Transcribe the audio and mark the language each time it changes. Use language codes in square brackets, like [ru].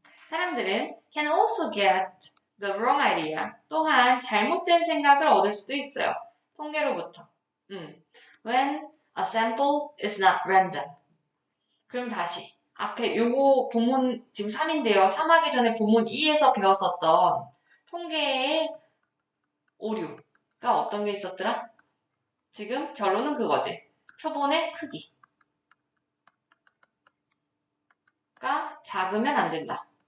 [ko] 사람들은 [en] can also get the wrong idea. [ko] 또한 잘못된 생각을 얻을 수도 있어요. 통계로부터. [en] When a sample is not random. [ko] 그럼 다시 앞에 요거 본문 지금 3인데요. 3하기 전에 본문 2에서 배웠었던 통계의 오류가 어떤 게 있었더라? 지금 결론은 그거지. 표본의 크기가 작으면 안 된다.